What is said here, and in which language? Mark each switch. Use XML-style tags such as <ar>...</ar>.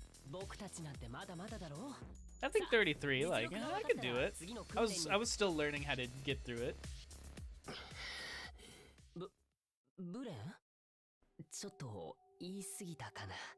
<ja>僕たちなんてまだまだだろう。</ja> <en>I think 33, like, yeah, I could do it. I was still learning how to get through it.</en> <ja>ブレンちょっと言い過ぎたかな。</ja>